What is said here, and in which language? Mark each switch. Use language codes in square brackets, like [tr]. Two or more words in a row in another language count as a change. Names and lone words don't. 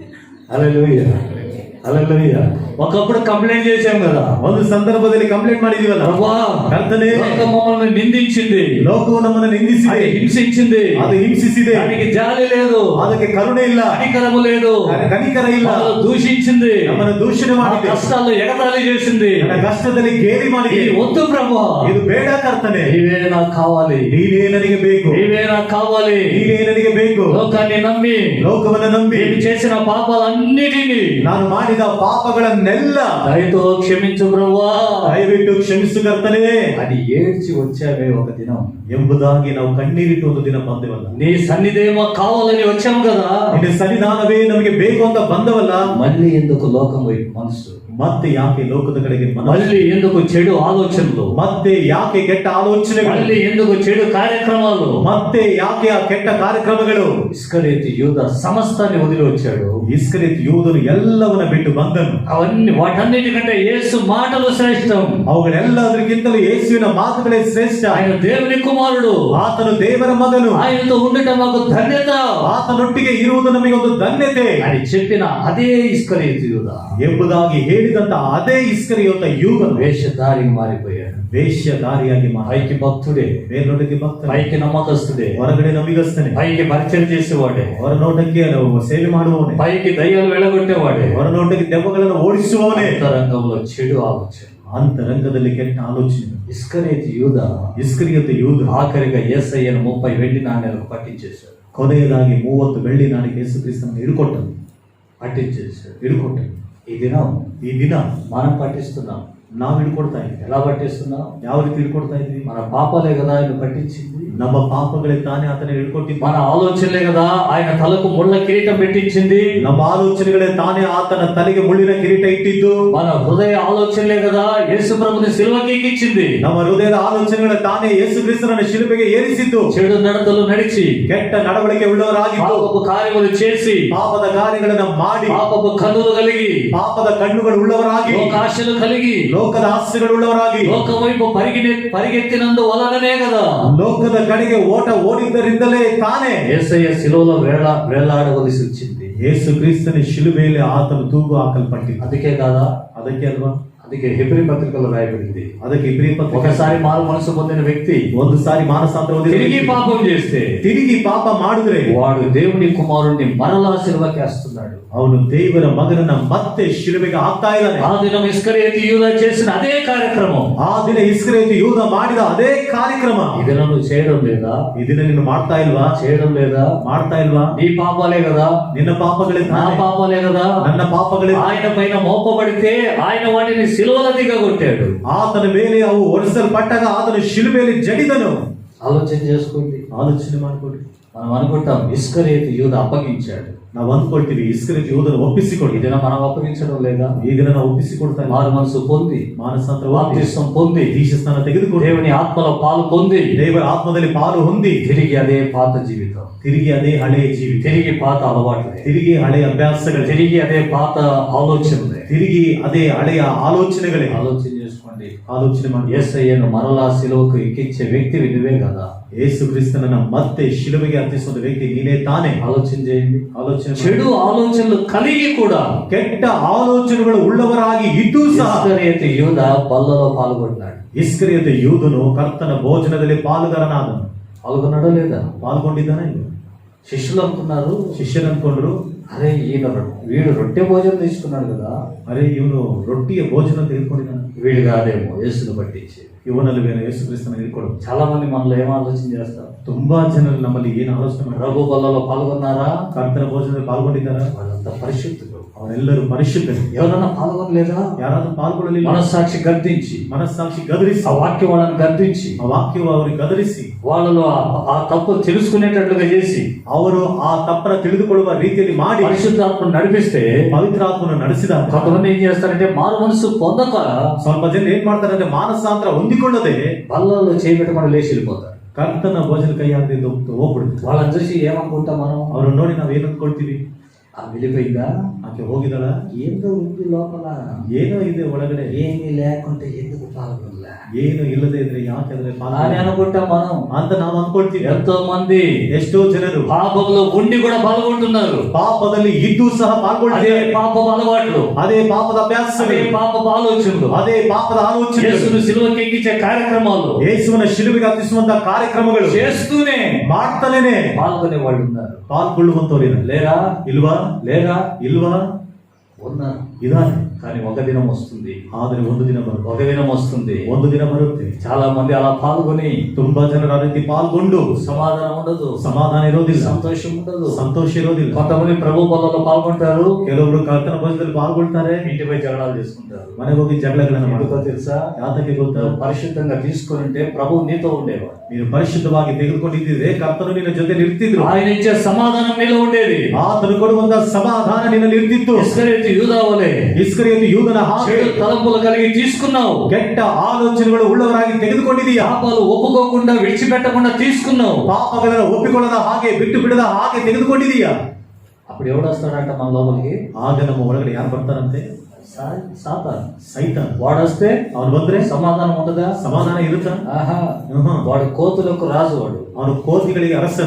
[te] హల్లెలూయా హల్లెలూయా. ఒకప్పుడు కంప్లైంట్ చేశాం కదా, [kn] ಒಂದು ಸಂದರ್ಭದಲ್ಲಿ ಕಂಪ್ಲೇಂಟ್ ಮಾಡಿದೀವಲ್ಲ, [te] ప్రభువా [kn] ಕರ್ತನೇ, [te] లోకం మమ్మల్ని నిందించింది, [kn] ಲೋಕವು ನಮ್ಮನ್ನು [te] అది [kn] ನಿಂದಿಸಿದೆ, [te] హింసించింది, [kn] ಅದು ಹಿಂಸಿಸಿದೆ, [te] దానికి జాలి లేదు, [kn] ಅದಕ್ಕೆ ಕರುಣೆ ಇಲ್ಲ, [te] కనికరము లేదు, [kn] ಕನಿಕರ ಇಲ್ಲ, [te] మమ్మల్ని దూషించింది, [kn] ನಮ್ಮನ್ನು ದೂಷಣೆ [te] మా [kn] ಮಾಡಿದೆ, [te] కష్టాల్లో ఎగతాళి చేసింది. [kn] ನನ್ನ ಕಷ್ಟದಲ್ಲಿ ಗೇಲಿ ಮಾಡಿದೆ. [te] ఇది వద్దు ప్రభువా, [kn] ಇದು ಬೇಡ ಕರ್ತನೆ, [te] నీవే నాకు కావాలి, [kn] ನೀನೇ ನನಗೆ ಬೇಕು, [te] నీవే నాకు కావాలి. [kn] ನೀನೇ ನನಗೆ ಬೇಕು. [te] లోకాన్ని నమ్మి [kn] ಲೋಕವನ್ನು ನಂಬಿ [te] నేను చేసిన పాపాలన్నిటినీ [kn] ನಾನು ಮಾಡಿದ ಪಾಪಗಳನ್ನೆಲ್ಲ ಅವರನ್ನೆಲ್ಲ [te] దయతో క్షమించు ప్రభువా [kn] ದಯವಿಟ್ಟು ಕ್ಷಮಿಸು ಕರ್ತನೇ [te] అని ఏడ్చి వచ్చావే ఒక దినం. [kn] ಎಂಬುದಾಗಿ ನಾವು ಕಣ್ಣೀರಿಟ್ಟು ಒಂದು ದಿನ ಬಂದೆವಲ್ಲ. [te] నీ సన్నిధేమో కావాలని వచ్చాము కదా, [kn] ನಿನ್ನ ಸನ್ನಿಧಾನವೇ ನಮಗೆ ಬೇಕು ಅಂತ ಬಂದವಲ್ಲ. [te] మళ్ళీ ఎందుకు లోకం వైపు మనసు, [kn] ಮತ್ತೆ ಯಾಕೆ ಲೋಕದ ಕಡೆಗೆ ಮನಸ್ಸು? [te] మళ్ళీ ఎందుకు చెడు ఆలోచనలు, [kn] ಮತ್ತೆ ಯಾಕೆ ಕೆಟ್ಟ ಆಲೋಚನೆಗಳು? [te] మళ్ళీ ఎందుకు చెడు కార్యక్రమాలు, [kn] ಮತ್ತೆ ಯಾಕೆ ಆ ಕೆಟ್ಟ ಕಾರ್ಯಕ್ರಮಗಳು? [te] ఇస్కరియోతు యూదా సమస్తాన్ని వదిలి వచ్చాడు. [kn] ಇಸ್ಕರಿಯೋತ ಯೂದನು ಎಲ್ಲವನ್ನ ಬಿಟ್ಟು ಬಂದನು. [te] వాటన్నిటికంటే యేసు మాటలు శ్రేష్టం. [kn] ಅವುಗಳೆಲ್ಲದಕ್ಕಿಂತಲೂ ಯೇಸುವಿನ ಮಾತುಗಳೇ ಶ್ರೇಷ್ಠ. [te] ఆయన దేవుని కుమారుడు, [kn] ಆತನು ದೇವರ ಮಗನು, [te] ఆయనతో ఉండటం మాకు ధన్యత, [kn] ಆತನೊಟ್ಟಿಗೆ ಇರುವುದು ನಮಗೆ ಒಂದು ಧನ್ಯತೆ [te] అని చెప్పిన అదే ఇస్కరియోతు యూదా [kn] ಎಂಬುದಾಗಿ ಹೇಳಿದಂತ ಅದೇ ಇಸ್ಕರಿಯೋತ ಯೂದನು [te] వేషధారికి మారిపోయాడు. [kn] ವೇಶ್ಯದಾರಿಯಾಗಿ [te] పైకి భక్తుడే, [kn] ಮೇಲ್ನೋಟಕ್ಕೆ ಭಕ್ತ, [te] పైకి నమ్మకస్తుడే, [kn] ಹೊರಗಡೆ ನಂಬಿಗಸ್ತನೆ, [te] పైకి పరిచయం చేసేవాడే, [kn] ಹೊರನೋಟಕ್ಕೆ ಸೇವೆ ಮಾಡುವವನೇ, [te] పైకి దయ్యాలు వెళ్ళగొట్టేవాడే, [kn] ಹೊರನೋಟಕ್ಕೆ ದೆವ್ವಗಳನ್ನು ಓಡಿಸುವವನೇ, [te] అంతరంగంలో చెడు ఆలోచన, [kn] ಅಂತರಂಗದಲ್ಲಿ ಕೆಟ್ಟ ಆಲೋಚನೆ. [te] ఇస్కరియోతు యూదా [kn] ಇಸ್ಕರಿಯೋತ ಯೂದನು [te] ఆఖరిగా యేసయ్యను 30 వెండి నాణ్యాలకు పట్టించేశాడు. [kn] ಕೊನೆಯದಾಗಿ 30 ಬೆಳ್ಳಿ ನಾಣ್ಯಕ್ಕೆ ಯೇಸು ಕ್ರಿಸ್ತನನ್ನು ಹಿಡ್ಕೊಟ್ಟನು. ಹಿಡ್ಕೊಟ್ಟನು. [te] ఈ ದಿನ మనం పట్టిస్తున్నాం. [kn] ನಾವು ಹಿಡ್ಕೊಡ್ತಾ ಇದ್ವಿ. [te] ఎలా పట్టిస్తున్నాం? [kn] ಯಾವ ರೀತಿ ಹಿಡ್ಕೊಡ್ತಾ ಇದ್ವಿ? [te] మన పాపాలే కదా ఆయన పట్టించింది. [kn] ನಮ್ಮ ಪಾಪಗಳೇ ತಾನೇ ಆತನ ಹಿಡ್ಕೊಟ್ಟಿದ್ವಿ. [te] మన ఆలోచనలే కదా ఆయన తలకు ముళ్ళ కిరీటం పెట్టించింది. [kn] ನಮ್ಮ ಆಲೋಚನೆಗಳೇ ತಾನೇ ಆತನ ತಲೆಗೆ ಮುಳ್ಳಿನ ಕಿರೀಟ ಇಟ್ಟಿದ್ದು. [te] మన హృదయ ఆలోచనలే కదా యేసు ప్రభుని సిలువకి ఎక్కించింది. [kn] ನಮ್ಮ ಹೃದಯದ ಆಲೋಚನೆಗಳೇ ತಾನೇ ಯೇಸು ಕ್ರಿಸ್ತನನ್ನು ಶಿಲುಬೆಗೆ ಏರಿಸಿದ್ದು. [te] చెడు నడతలు నడిచి, [kn] ಕೆಟ್ಟ ನಡವಳಿಕೆ ಉಳ್ಳವರಾಗಿದ್ದು, [te] పాపపు కార్యములు చేసి, [kn] ಪಾಪದ ಕಾರ್ಯಗಳನ್ನ ಮಾಡಿ, [te] పాపపు కన్నులు కలిగి, [kn] ಪಾಪದ ಕಣ್ಣುಗಳು ಉಳ್ಳವರಾಗಿ, [te] లోకాశలు కలిగి, [kn] ಲೋಕದ ಆಸೆಗಳು ಉಳ್ಳವರಾಗಿ, [te] లోక వైపు పరిగెత్తినందు వలననే కదా, [kn] ಲೋಕದ ಕಡೆಗೆ ಓಟ ಓಡಿದ್ದರಿಂದಲೇ ತಾನೇ [te] యేసయ్య సిలువలో వేలాడవలసి వచ్చింది. [kn] ಯೇಸು ಕ್ರಿಸ್ತನ ಶಿಲುಬೆಯಲ್ಲಿ ಆತನು ತೂಗು ಹಾಕಲ್ಪಟ್ಟಿದ್ದು. [te] అందుకే కాదా? [kn] ಅದಕ್ಕೆ ಅಲ್ವಾ? [te] అందుకే హెబ్రీ పత్రికలో రాయబడింది, [kn] ಅದಕ್ಕೆ ಇಬ್ರಿ ಪತ್ರಿಕೆ, [te] ఒకసారి మారు మనసు పొందిన వ్యక్తి [kn] ಒಂದು ಸಾರಿ ಮಾನಸಾಂತರ ಹೊಂದಿದ [te] తిరిగి [kn] ವ್ಯಕ್ತಿ [te] పాపం చేస్తే, [kn] ತಿರುಗಿ ಪಾಪ ಮಾಡಿದ್ರೆ [te] వాడు దేవుని కుమారుణ్ణి మరలా సిలువకేస్తున్నాడు. [kn] ಅವನು ದೇವರ ಮಗನನ್ನ ಮತ್ತೆ ಶಿಲುಬೆಗೆ ಹಾಕ್ತಾ ಇದ್ದಾನೆ. [te] ఆ దినం ఇస్కరియోతు యూదా చేసిన అదే కార్యక్రమం, [kn] ಆ ದಿನ ಇಸ್ಕರಿಯೋತ ಯೂದ ಮಾಡಿದ ಅದೇ ಕಾರ್ಯಕ್ರಮ [te] ఈ దినం నువ్వు చేయడం లేదా? [kn] ಈ ದಿನ ನೀನು ಮಾಡ್ತಾ ಇಲ್ವಾ? [te] చేయడం లేదా? [kn] ಮಾಡ್ತಾ ಇಲ್ವಾ? [te] నీ పాపాలే కదా, [kn] ನಿನ್ನ ಪಾಪಗಳೇ [te] నా [kn] ತಾನೇ, [te] పాపాలే కదా. [kn] ನನ್ನ ಪಾಪಗಳೇ [te] ఆయన పైన మోపబడితే ఆయన వాటిని సిలువలో దిగగొట్టాడు. [kn] ಆತನ ಮೇಲೆ ಅವು ಒರೆಸಲ್ಪಟ್ಟಾಗ ಆತನು ಶಿಲುಬೆಯಲ್ಲಿ ಜಡಿದನು. [te] ఆలోచన చేసుకోండి. [kn] ಆಲೋಚನೆ ಮಾಡ್ಕೊಳ್ಳಿ. [te] మనం అనుకుంటాం ఇస్కరియోతు యూదా అప్పగించాడు. [kn] ನಾವು ಅಂದ್ಕೊಳ್ತೀವಿ ಇಸ್ಕರಿಯೋತ ಯೂದನು ಒಪ್ಪಿಸಿಕೊಡಿ. [te] ఈ దినం మనం అప్పగించడం లేదా? [kn] ಈ ದಿನ ನಾವು ಒಪ್ಪಿಸಿಕೊಡ್ತಾ ಇದ್ದೀವಿ. [te] మారు మనసు పొంది, [kn] ಮಾನಸಾಂತರ [te] బాప్తిస్మం పొంది, [kn] ದೀಕ್ಷಾಸ್ನಾನ ತೆಗೆದುಕೊಂಡು [te] దేవుని ఆత్మలో పాలు పొంది, [kn] ದೇವರ ಆತ್ಮದಲ್ಲಿ ಪಾಲು ಹೊಂದಿ [te] తిరిగి అదే పాత జీవితం, [kn] ತಿರುಗಿ ಅದೇ ಹಳೆಯ ಜೀವಿತ, [te] తిరిగి పాత అలవాట్లే, [kn] ತಿರುಗಿ ಹಳೆಯ ಅಭ್ಯಾಸಗಳೇ, [te] తిరిగి అదే పాత ఆలోచనలే. [kn] ತಿರುಗಿ ಅದೇ ಹಳೆಯ ಆಲೋಚನೆಗಳೇ. [te] ఆలోచన చేసుకోండి. [kn] ಆಲೋಚನೆ ಮಾಡಿ. [te] యేసయ్యను మరలా సిలువకు ఎక్కించే వ్యక్తివి నువ్వే కదా. [kn] ಯೇಸು ಕ್ರಿಸ್ತನನ್ನ ಮತ್ತೆ ಶಿಲುಬೆಗೆ ಹತ್ತಿಸುವ ವ್ಯಕ್ತಿ ನೀನೇ ತಾನೇ. [te] ఆలోచన చేయండి. [kn] ಆಲೋಚನೆ ಮಾಡಿ. [te] చెడు ఆలోచనలు కలిగి కూడా [kn] ಕೆಟ್ಟ ಆಲೋಚನೆಗಳು ಉಳ್ಳವರಾಗಿ ಇದ್ದೂ ಸಹ [te] ఇస్కరియోతు యూదా బల్లలో పాల్గొన్నాడు. [kn] ಇಸ್ಕರಿಯೋತ ಯೂದನು ಕರ್ತನ ಭೋಜನದಲ್ಲಿ ಪಾಲುಗಾರನಾದನು. [te] పాల్గొన్నాడో లేదా? [kn] ಪಾಲ್ಗೊಂಡಿದ್ದಾನೆ. [te] శిష్యులు అనుకున్నారు, [kn] ಶಿಷ್ಯರು ಅನ್ಕೊಂಡ್ರು, [te] అరే వీడు రొట్టె భోజనం తీసుకున్నాడు కదా, [kn] ಅರೆ ಇವನು ರೊಟ್ಟಿಯ ಭೋಜನ ತೆಗೆದುಕೊಂಡಿದ್ದಾನೆ, [te] వీడు కాదేమో యేసును పట్టించి. [kn] ಇವನಲ್ಲಿ ಬೇರೆ ಯೇಸು ಕ್ರಿಸ್ತನ ಹಿಡ್ಕೊಡು. [te] చాలా మంది మనలో ఏం ఆలోచన చేస్తారు? [kn] ತುಂಬಾ ಜನರು ನಮ್ಮಲ್ಲಿ ಏನು ಆಲೋಚನೆ ಮಾಡ್ತಾರೆ? [te] ప్రభు బల్లలో పాల్గొన్నారా? [kn] ಕರ್ತನ ಭೋಜನದಲ್ಲಿ ಪಾಲ್ಗೊಂಡಿದ್ದಾರಾ? [te] వాళ్ళంతా పరిశుద్ధులు. [kn] ಅವರೆಲ್ಲರೂ ಪರಿಶುದ್ಧರು. [te] ఎవరన్నా పాల్గొనలేదా? [kn] ಯಾರಾದ್ರೂ ಪಾಲ್ಗೊಳ್ಳಲಿಲ್ಲ? [te] మనస్సాక్షి గద్దించి, [kn] ಮನಸ್ಸಾಕ್ಷಿ ಗದರಿಸಿ, [te] ఆ వాక్యం వాళ్ళని గద్దించి, [kn] ಆ ವಾಕ್ಯವು ಅವರಿಗೆ ಗದರಿಸಿ, [te] వాళ్ళలో ఆ తప్పు తెలుసుకునేటట్లుగా చేసి, [kn] ಅವರು ಆ ತಪ್ಪನ ತಿಳಿದುಕೊಳ್ಳುವ ರೀತಿಯಲ್ಲಿ ಮಾಡಿ [te] పరిశుద్ధాత్మను నడిపిస్తే, [kn] ಪವಿತ್ರಾತ್ಮನ ನಡೆಸಿದಾಗ [te] కొంతమంది ఏం చేస్తారంటే మారు మనసు పొందక [kn] ಸ್ವಲ್ಪ ಜನ ಏನ್ ಮಾಡ್ತಾರೆ ಅಂದ್ರೆ ಮಾನಸಾಂತರ ಹೊಂದಿಕೊಳ್ಳದೆ [te] బల్లలో చేయబెట్టకుండా లేచి వెళ్ళిపోతారు. [kn] ಕರ್ತನ ಭೋಜನ ಕೈ ಹಾಕದಿಂದ ಹೋಗ್ಬಿಡುತ್ತೆ. [te] వాళ్ళని చూసి ఏమనుకుంటాం మనం? [kn] ಅವ್ರನ್ನ ನೋಡಿ ನಾವ್ ಏನ್ ಅಂದ್ಕೊಳ್ತೀವಿ? [te] ఆ వెళ్ళిపోయిందా, [kn] ಆಕೆ ಹೋಗಿದಾಳ, [te] ఏందో ఉంది లోపల, [kn] ಏನೋ ಇದೆ ಒಳಗಡೆ, [te] ఏమీ లేకుంటే ఎందుకు పాల్గొనలే [kn] ಏನು ಇಲ್ಲದೆ ಇದ್ರೆ ಯಾಕೆ ಅದ್ರ [te] అని అనుకుంటాం మనం. [kn] ಅಂತ ನಾವು ಅಂದ್ಕೊಳ್ತೀವಿ. [te] ఎంతో మంది [kn] ಎಷ್ಟೋ ಜನರು [te] పాపంలో ఉండి కూడా పాల్గొంటున్నారు. [kn] ಪಾಪದಲ್ಲಿ ಇದ್ದು ಸಹ [te] అదే [kn] ಪಾಲ್ಗೊಳ್ತಾರೆ. [te] పాపపు అలవాట్లు, [kn] ಅದೇ ಪಾಪದ [te] అదే [kn] ಅಭ್ಯಾಸಗಳು, [te] పాపపు ఆలోచనలు, [kn] ಅದೇ ಪಾಪದ ಆಲೋಚನೆ, [te] యేసును సిలువకి ఎక్కించే కార్యక్రమాలు [kn] ಯೇಸುವನ ಶಿಲುಬೆಗೆ ಹತ್ತಿಸುವಂತಹ ಕಾರ್ಯಕ್ರಮಗಳು [te] చేస్తూనే [kn] ಮಾಡ್ತಾನೇನೆ [te] పాల్గొనే వాళ్ళు ఉన్నారు. [kn] ಪಾಲ್ಗೊಳ್ಳುವಂತವ್ರು [te] లేరా? [kn] ಇಲ್ವಾ? [te] లేరా? [kn] ಇಲ್ವಾ? [te] ఉన్నారు. [kn] ಇದಾನೆ. [te] కానీ ఒక దినం వస్తుంది, [kn] ಆದರೆ ಒಂದು ದಿನ ಬರುತ್ತೆ, [te] ఒక దినం వస్తుంది. [kn] ಒಂದು ದಿನ ಬರುತ್ತೆ. [te] చాలా మంది అలా పాల్గొని [kn] ತುಂಬಾ ಜನರು ಆ ರೀತಿ ಪಾಲ್ಗೊಂಡು [te] సమాధానం ఉండదు, [kn] ಸಮಾಧಾನ ಇರೋದಿಲ್ಲ, [te] సంతోషం ఉండదు. [kn] ಸಂತೋಷ ಇರೋದಿಲ್ಲ. [te] కొంతమంది ప్రభు బలలో పాల్గొంటారు, [kn] ಕೆಲವರು ಕರ್ತನ ಭೋಜನದಲ್ಲಿ ಪಾಲ್ಗೊಳ್ತಾರೆ, [te] ఇంటిపై జగడాలు చేసుకుంటారు. [kn] ಮನೆಗೆ ಹೋಗಿ ಜಗಳಗಳನ್ನು [te] ఎందుకో [kn] ಮಾಡ್ತಾರೆ. [te] తెలుసా? [kn] ಯಾತಕ್ಕೆ ಗೊತ್ತಾ? [te] నువ్వు పరిశుద్ధంగా తీసుకుంటే ప్రభు నీతో ఉండేవాడు. [kn] ನೀನು ಪರಿಶುದ್ಧವಾಗಿ ತೆಗೆದುಕೊಂಡಿದ್ದರೆ ಕರ್ತನು ನಿನ್ನ ಜೊತೆ ಇರ್ತಿದ್ರು. [te] ఆయన ఇచ్చే సమాధానం నీలో ఉండేది. [kn] ಆತನು ಕೊಡುವಂತ ಸಮಾಧಾನ ನಿನ್ನಲ್ಲಿ ಇರ್ತಿತ್ತು. [te] ఇస్కరియోతు యూదా వలె [kn] ಇಸ್ಕರಿಯೋತು ಯೂದನ ಹಾಗೆ [te] చెడు తలంపులు కలిగి తీసుకున్నావు, [kn] ಕೆಟ್ಟ ಆಲೋಚನೆಗಳು ಉಳ್ಳವರಾಗಿ ತೆಗೆದುಕೊಂಡಿದೀಯಾ. [te] పాపాలు ఒప్పుకోకుండా విడిచిపెట్టకుండా తీసుకున్నావు. [kn] ಪಾಪಗಳನ್ನು ಒಪ್ಪಿಕೊಳ್ಳದ ಹಾಗೆ ಬಿಟ್ಟು ಬಿಡದ ಹಾಗೆ ತೆಗೆದುಕೊಂಡಿದೀಯಾ. [te] అప్పుడు ఎవడు వస్తాడంట మన లోపలికి? [kn] ಆಗ ನಮ್ಮ ಒಳಗಡೆ ಯಾರು ಬರ್ತಾರಂತೆ? [te] సాతాను. [kn] ಸೈತಾನ್. [te] వాడొస్తే [kn] ಅವನು ಬಂದ್ರೆ [te] సమాధానం ఉంటుందా? [kn] ಸಮಾಧಾನ ಇರುತ್ತಾ? [te] ఆహా, [kn] ಆಹಾ. [te] వాడు కోతులకు రాజు. వాడు [kn] ಅವನು ಕೋತಿಗಳಿಗೆ ಅರಸನು.